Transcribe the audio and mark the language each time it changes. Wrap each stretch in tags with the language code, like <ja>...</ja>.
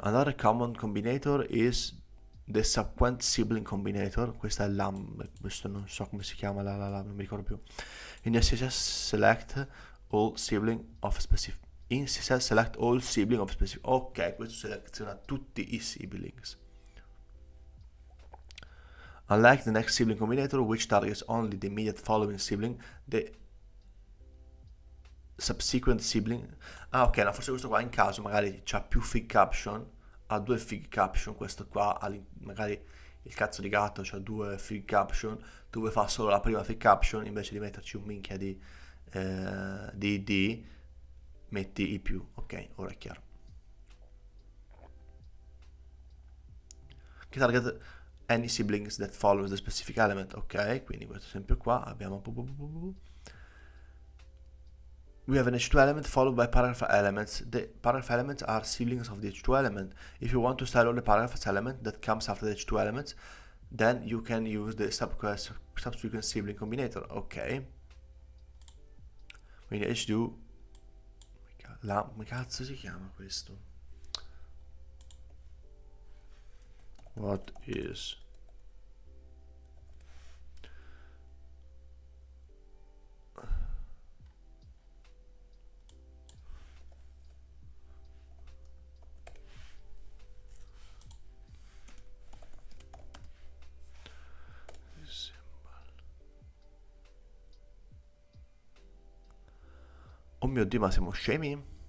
<en>Another common combinator is the subsequent sibling combinator.</en> <it>Questa è questo non so come si chiama, non mi ricordo più.</it> <en>In CSS select all sibling of specific. In CSS select all sibling of specific.</en> <it>Ok, questo seleziona tutti i siblings.</it> <en>Unlike the next sibling combinator, which targets only the immediate following sibling, the subsequent sibling.</en> <it>Ok, no, forse questo qua in caso magari c'ha più fig caption, ha due fig caption, questo qua magari il cazzo di gatto c'ha due fig caption, dove fa solo la prima fig caption invece di metterci un minchia di id, metti i più. Ok, ora è chiaro.</it> <en>Che target any siblings that follows the specific element.</en> <it>Ok, quindi questo esempio qua abbiamo</it> <en>we have an h2 element followed by paragraph elements. The paragraph elements are siblings of the h2 element. If you want to style all the paragraph element that comes after the h2 elements, then you can use the subsequent sibling combinator.</en> <it>Ok, quindi h2, come cazzo si chiama questo?</it> <en>What is</en> <it>oh mio Dio, ma siamo scemi?</it>